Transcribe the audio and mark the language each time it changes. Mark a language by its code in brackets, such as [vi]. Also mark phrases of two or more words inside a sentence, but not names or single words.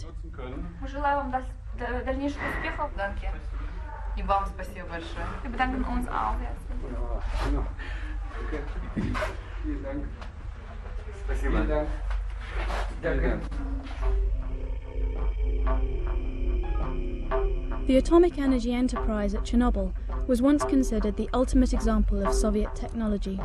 [ru] Желаю вам дальнейших успехов. Danke. И вам спасибо большое. [de] Wir bedanken uns auch. [ru] Спасибо. [en] The atomic energy enterprise at Chernobyl was once considered the ultimate example of Soviet technology.